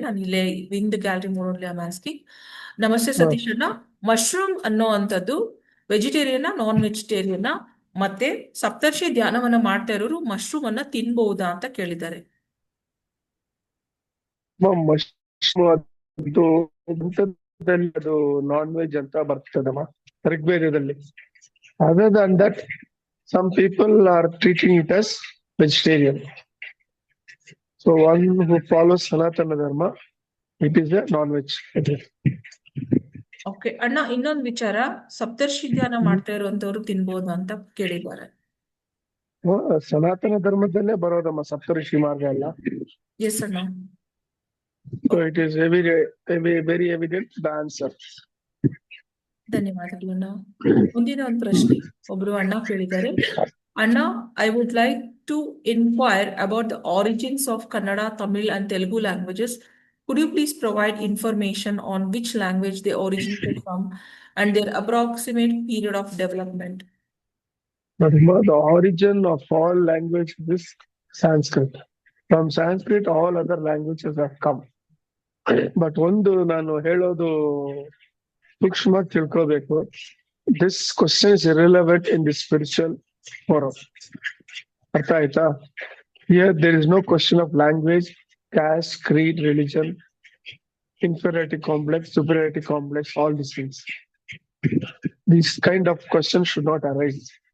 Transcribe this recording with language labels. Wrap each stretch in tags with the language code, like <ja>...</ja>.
<kn>ನಾನು ಇಲ್ಲೇ ವಿಂದ್ gallery ಮೋಡಲ್ಲಿ asking. ನಮಸ್ತೆ ಸತೀಶ್ ಅಣ್ಣ, ಮಶ್ರೂಮ್ ಅನ್ನೋ ಅಂತದ್ದು ವೆಜಿಟೇರಿಯನ್, ನಾನ್ ವೆಜಿಟೇರಿಯನ್, ಮತ್ತೆ ಸಪ್ತರ್ಷಿ ಧ್ಯಾನವನ್ನ ಮಾಡ್ತಾ ಇರೋರು ಮಶ್ರೂಮ್ ಅನ್ನ ತಿನ್ಬಹುದಾ ಅಂತ ಕೇಳಿದ್ದಾರೆ. ಅದು ಗ್ರಂಥದಲ್ಲಿ ಅದು ನಾನ್ ವೆಜ್ ಅಂತ ಬರ್ತದಮ್ಮ, ಋಗ್ವೇದದಲ್ಲಿ.</kn> <en>Other than that some people are treating it as vegetarian. So one who follows Sanatana Dharma, it is a non-veg.</en> <kn>Okay ಅಣ್ಣ, ಇನ್ನೊಂದು ವಿಚಾರ, ಸಪ್ತರ್ಷಿ ಧ್ಯಾನ ಮಾಡ್ತಾ ಇರುವಂತವ್ರು ತಿನ್ಬಹುದು ಅಂತ ಕೇಳಿದ್ದಾರೆ. ಸನಾತನ ಧರ್ಮದಲ್ಲೇ ಬರೋದಮ್ಮ ಸಪ್ತಋಷಿ ಮಾರ್ಗ ಎಲ್ಲ. ಎಸ್ ಅಣ್ಣ.</kn> <en>So it is very evident the answer.</en> <kn>ಧನ್ಯವಾದಗಳು ಅಣ್ಣ. ಮುಂದಿನ ಒಂದು ಪ್ರಶ್ನೆ ಒಬ್ರು ಅಣ್ಣ ಕೇಳಿದ್ದಾರೆ.</kn> <en>ಅಣ್ಣ, I would like to inquire about the origins of Kannada, Tamil and Telugu languages. Could you please provide information on which language they originated from and their approximate period of development? The origin of all languages is Sanskrit. From Sanskrit, all other languages have come.</en> <kn>But ಒಂದು ನಾನು ಹೇಳೋದು ಸೂಕ್ಷ್ಮ ತಿಳ್ಕೋಬೇಕು.</kn> <en>This question is irrelevant in the spiritual forum.</en> <kn>ಅರ್ಥ ಆಯ್ತಾ?</kn> <en>Here there is no question of language, caste, creed, religion, inferiority complex, superiority complex, all these things. These kind of questions should not arise.</en>